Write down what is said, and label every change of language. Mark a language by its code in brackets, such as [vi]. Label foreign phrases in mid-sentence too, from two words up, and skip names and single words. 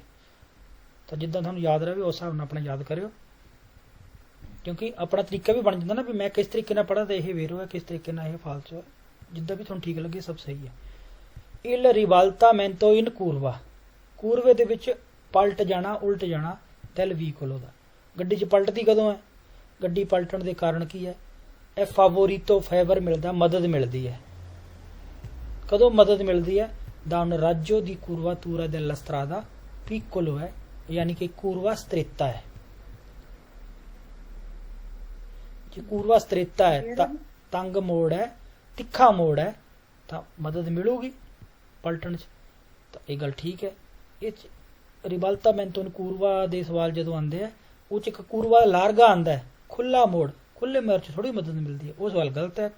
[pa] ਤਾਂ ਜਿੱਦਾਂ ਤੁਹਾਨੂੰ ਯਾਦ ਰਹੇ ਉਸ ਹਿਸਾਬ ਨਾਲ ਆਪਣਾ ਯਾਦ ਕਰਿਓ, ਕਿਉਂਕਿ ਆਪਣਾ ਤਰੀਕਾ ਵੀ ਬਣ ਜਾਂਦਾ ਨਾ ਵੀ ਮੈਂ ਕਿਸ ਤਰੀਕੇ ਨਾਲ ਪੜ੍ਹਾ ਤਾਂ ਇਹ ਵੇਰੋ ਹੈ, ਕਿਸ ਤਰੀਕੇ ਨਾਲ ਇਹ ਫਾਲਤੂ ਹੈ, ਜਿੱਦਾਂ ਵੀ ਤੁਹਾਨੂੰ ਠੀਕ ਲੱਗੇ ਸਭ ਸਹੀ ਹੈ। [it] il ribaltamento in curva, [pa] ਕੂਰਵੇ ਦੇ ਵਿੱਚ ਪਲਟ ਜਾਣਾ, ਉਲਟ ਜਾਣਾ, [it] del vicolo ਦਾ। [pa] ਗੱਡੀ 'ਚ ਪਲਟਦੀ ਕਦੋਂ ਹੈ? ਗੱਡੀ ਪਲਟਣ ਦੇ ਕਾਰਨ ਕੀ ਹੈ? ਇਹ ਫਾਵੋਰੀਤੋ ਫੇਵਰ ਮਿਲਦਾ, ਮਦਦ ਮਿਲਦੀ ਹੈ। ਕਦੋਂ ਮਦਦ ਮਿਲਦੀ ਹੈ? ਦਾ [it] un raggio di curvatura della strada piccolo [pa] ਹੈ, ਯਾਨੀ ਕਿ [it] curva stretta [pa] ਹੈ। ਜੇ [it] curva stretta [pa] ਹੈ ਤਾਂ ਤੰਗ ਮੋੜ ਹੈ, ਤਿੱਖਾ ਮੋੜ ਹੈ, ਤਾਂ ਮਦਦ ਮਿਲੂਗੀ ਪਲਟਣ 'ਚ। ਤਾਂ ਇਹ ਗੱਲ ਠੀਕ ਹੈ। ਇਹ 'ਚ [it] ribaltamento in curva [pa] ਦੇ ਸਵਾਲ ਜਦੋਂ ਆਉਂਦੇ ਆ, ਉਹ 'ਚ ਇੱਕ [it] curva larga [pa] ਆਉਂਦਾ ਹੈ, ਖੁੱਲਾ ਮੋੜ, ਖੁੱਲੇ ਮੋੜ 'ਚ ਥੋੜੀ ਮਦਦ ਮਿਲਦੀ ਹੈ, ਉਹ ਸਵਾਲ ਗਲਤ ਹੈ।